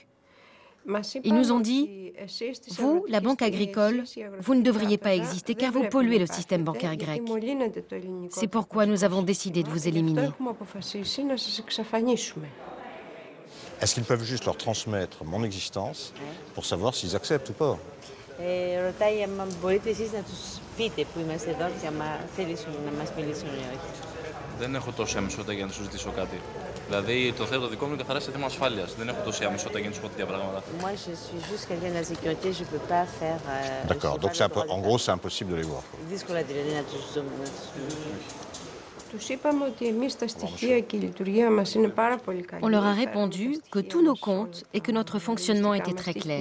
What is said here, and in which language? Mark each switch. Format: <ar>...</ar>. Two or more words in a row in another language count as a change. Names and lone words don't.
<fr>Ils nous ont dit, vous, la Banque agricole, vous ne devriez pas exister car vous polluez le système bancaire grec. C'est pourquoi nous avons décidé de vous éliminer. Est-ce qu'ils peuvent juste leur transmettre mon existence pour savoir s'ils acceptent ou pas?</fr> <el>Δεν έχω τόση αμεσότητα για να σου ζητήσω κάτι. Δηλαδή, το θέτω δικό μου είναι καθαρά σε θέμα ασφάλειας. Δεν έχω τόση αμεσότητα για να σου πω τέτοια πράγματα.</el> <fr>D'accord, donc en gros, c'est impossible de les voir. On leur a répondu que tous nos comptes et que notre fonctionnement était très clair.</fr>